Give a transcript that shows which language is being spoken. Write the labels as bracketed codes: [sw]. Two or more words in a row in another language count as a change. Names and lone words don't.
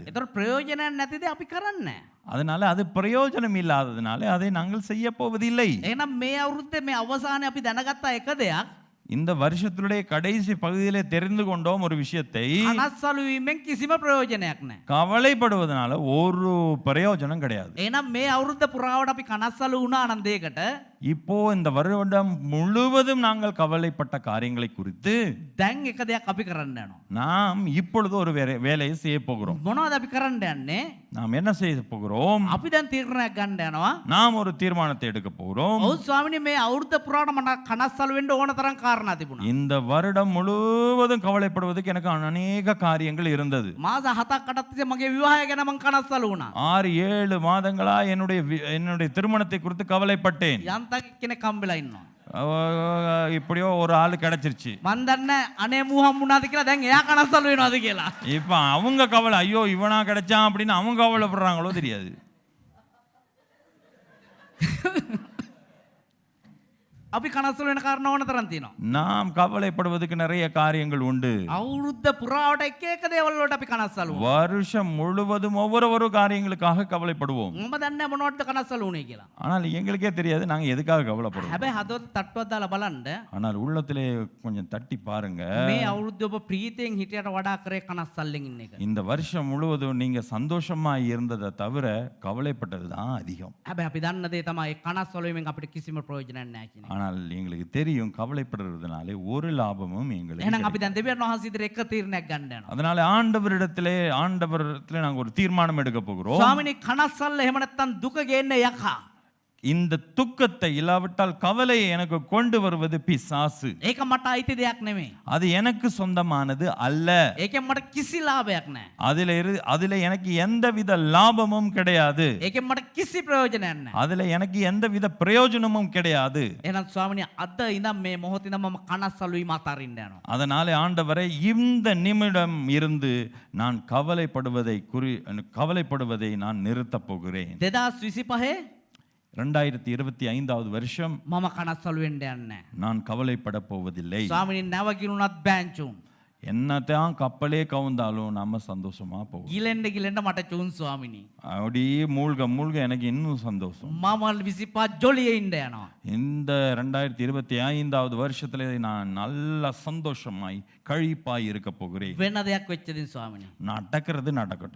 [si] ඒතර ප්‍රයෝජනයක් නැතිද අපි කරන්නේ. [ta] அதனால அது பிரயோஜனம் இல்லாததுனால அதை நாங்கள் செய்ய போவதில்லை. [si] එහෙනම් මේ අවුරුද්දේ මේ අවසානයේ අපි දැනගත්ත එක දෙයක් [ta] இந்த வருஷத்துடைய கடைசி பகுதியிலே தெரிந்து கொண்டோம் ஒரு விஷயத்தை. [si] කනස්සලු වීමෙන් කිසිම ප්‍රයෝජනයක් නැහැ. [ta] கவலைப்படுவதனால ஒரு பிரயோஜனம் கிடையாது. [si] එහෙනම් මේ අවුරුද්ද පුරාවට අපි කනස්සලු වුණා නම් දෙයකට [ta] இப்போ இந்த வருடம் முழுவதும் நாங்கள் கவலைப்பட்ட காரியங்களை குறித்து [si] දැන් එක දෙයක් අපි කරන්න යනවා. [ta] நாம் இப்பொழுது ஒரு வேலையை செய்ய போகிறோம். [si] මොනවද අපි කරන්න යන්නේ? [ta] நாம் என்ன செய்ய போகிறோம்? [si] අපි දැන් තීරණයක් ගන්න යනවා. [ta] நாம் ஒரு தீர்மானத்தை எடுக்க போகிறோம். [si] ඔව් ස්වාමිනේ මේ අවුරුද්ද පුරාට මට කනස්සලු වෙන්න ඕන තරම් කාරණා තිබුණා. [ta] இந்த வருடம் முழுவதும் கவலைப்படுவதற்கு எனக்கு அநேக காரியங்கள் இருந்தது. [si] මාස 7ක් 8ක් තිස්සේ මගේ විවාහය ගැන මං කනස්සලු වුණා. [ta] 6-7 மாதங்களா என்னுடைய திருமணத்தை குறித்து கவலைப்பட்டேன். [si] යන්තම් කෙනෙක් හම්බෙලා ඉන්නවා. [ta] இப்படியோ ஒரு ஆள் கிடைச்சிருச்சு. [si] මන් දන්නේ අනේ මූ හම්බුණාද කියලා දැන් එයා කනස්සලු වෙනවද කියලා. [ta] இப்ப அவங்க கவலை, ஐயோ இவனா கிடைச்சான் அப்படின்னு அவங்க கவலைப்படுறாங்களோ தெரியாது. [si] අපි කනස්සලු වෙන කාරණා ඕන තරම් තියෙනවා. [ta] நாம் கவலைப்படுவதற்கு நிறைய காரியங்கள் உண்டு. [si] අවුරුද්ද පුරාවට එක එක දේවල් වලට අපි කනස්සලු වෙනවා. [ta] வருஷம் முழுவதும் ஒவ்வொரு காரியங்களுக்காக கவலைப்படுவோம். [si] මම දන්නේ මොනවටද කනස්සලු වුනේ කියලා. [ta] ஆனால் எங்களுக்கே தெரியாது நாங்க எதுக்காக கவலைப்படுவோம். [si] හැබැයි හදවත තට්ටුවක් දාලා බලන්න [ta] ஆனால் உள்ளத்திலே கொஞ்சம் தட்டி பாருங்க. [si] මේ අවුරුද්ද ඔබ ප්‍රීතියෙන් හිටියට වඩා කරේ කනස්සල්ලෙන් ඉන්න එක. [ta] இந்த வருஷம் முழுவதும் நீங்க சந்தோஷமா இருந்ததை தவிர கவலைப்பட்டது தான் அதிகம். [si] හැබැයි අපි දන්න දේ තමයි කනස්සලුවෙන් අපිට කිසිම ප්‍රයෝජනයක් නැහැ කියන එක. [ta] ஆனால் எங்களுக்கு தெரியும் கவலைப்படுறதுனாலே ஒரு லாபமும் எங்களுக்கு [si] එහෙනම් අපි දැන් දෙවියන් වහන්සේ ඉදිරියේ එක තීරණයක් ගන්න යනවා. [ta] அதனால ஆண்டவரிடத்திலே நாங்க ஒரு தீர்மானம் எடுக்க போகிறோம். [si] ස්වාමිනේ කනස්සල්ල එහෙම නැත්තම් දුක ගේන්නේ යකා. [ta] இந்த துக்கத்தை இல்லாவிட்டால் கவலையை எனக்கு கொண்டு வருவது பிசாசு. [si] ඒක මට අයිති දෙයක් නෙමෙයි. [ta] அது எனக்கு சொந்தமானது அல்ல. [si] ඒකෙන් මට කිසි ලාභයක් නැහැ. [ta] அதுல எனக்கு எந்தவித லாபமும் கிடையாது. [si] ඒකෙන් මට කිසි ප්‍රයෝජනයක් නැහැ. [ta] அதுல எனக்கு எந்தவித பிரயோஜனமும் கிடையாது. [si] එහෙනම් ස්වාමිනේ අද ඉඳන් මේ මොහොතේ ඉඳන් මම කනස්සලුයි මාතරින්න යනවා. [ta] அதனாலே ஆண்டவரை இந்த நிமிடம் இருந்து நான் கவலைப்படுவதை நான் நிறுத்தப் போகிறேன். [si] 2025 [ta] 2025வது வருஷம் [si] මම කනස්සලු වෙන්න යන්නේ. [ta] நான் கவலைப்பட போவதில்லை. [si] ස්වාමිනේ නැවකිරුණත් බෑන්චුන්. [ta] என்னத்தான் கப்பலே கவுந்தாலும் நம்ம சந்தோஷமா போவோம். [si] ගිලෙන්න මට චුන් ස්වාමිනේ. [ta] அப்படியே மூழ்க எனக்கு இன்னும் சந்தோஷம். [si] මම 25 ජොලියේ ඉන්න යනවා. [ta] இந்த 2025வது வருஷத்துல நான் நல்ல சந்தோஷமாய் கழிப்பாய் இருக்க போகிறேன். [si] වෙන දෙයක් වෙච්ච දින් ස්වාමිනේ. [ta] நடக்கிறது நடக்கட்டும்.